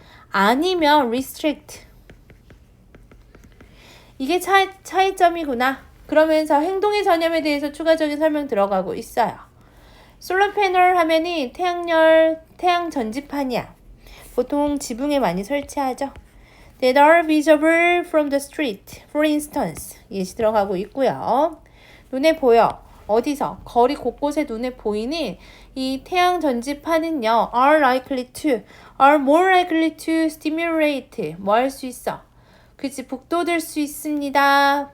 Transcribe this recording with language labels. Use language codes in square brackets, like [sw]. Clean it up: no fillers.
[ko] 아니면 restrict. 이게 차이점이구나. 그러면서 행동의 전염에 대해서 추가적인 설명 들어가고 있어요. 솔라 패널 하면은 태양 전지판이야. 보통 지붕에 많이 설치하죠. [en] That are visible from the street, for instance. [ko] 예시 들어가고 있고요. 눈에 보여. 어디서? 거리 곳곳에 눈에 보이는 이 태양 전지판은요. [en] are more likely to stimulate. [ko] 뭐 할 수 있어? 그치, 북돋을 수 있습니다.